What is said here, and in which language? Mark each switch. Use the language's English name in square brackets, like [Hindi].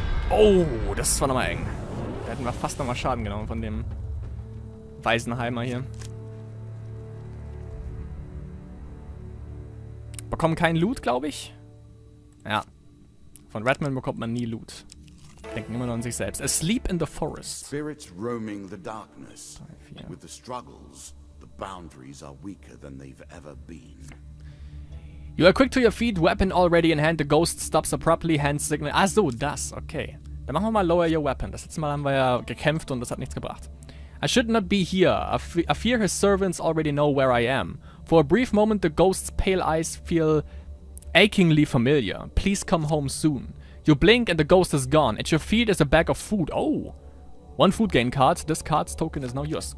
[German] Oh, das war nochmal eng. Da hätten wir fast nochmal Schaden genommen von dem Waisenheimer hier. Bekommen keinen Loot, glaube ich. Ja. Von Redman bekommt man nie Loot. Denken immer nur an sich selbst. [English] Asleep in the forest. Spirits roaming the darkness. With the struggles, the boundaries are weaker than they've ever been. You are quick to your feet, weapon already in hand. The ghost stops abruptly, hand signal. [German] Ah so, das, okay. Dann machen wir mal Lower Your Weapon. Das letzte Mal haben wir ja gekämpft und das hat nichts gebracht. [English] I should not be here. I fear his servants already know where I am. For a brief moment, the ghost's pale eyes feel achingly familiar. Please come home soon. You blink and the ghost is gone. At your feet is a bag of food. Oh! 1 food gain card. This card's token is now yours.